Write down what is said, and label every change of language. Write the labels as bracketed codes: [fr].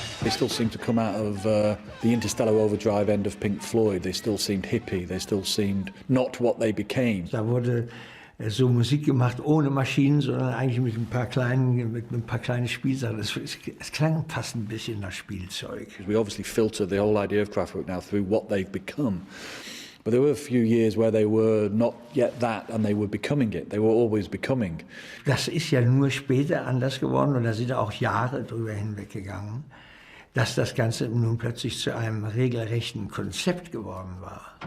[en] Still seemed to come out of the Interstellar Overdrive end of Pink Floyd. They still seemed hippie. They still seemed not what they became. [de] Da wurde so Musik gemacht ohne Maschinen, sondern eigentlich mit ein paar kleinen Spielsachen. Es klang fast ein bisschen nach Spielzeug. [en] We obviously filter the whole idea of Kraftwerk now through what they've become. But there were a few years where they were not yet that and they were becoming it. They were always becoming. [de] Das ist ja nur später anders geworden und da sind auch Jahre drüber hinweggegangen, dass das Ganze nun plötzlich zu einem regelrechten Konzept geworden war.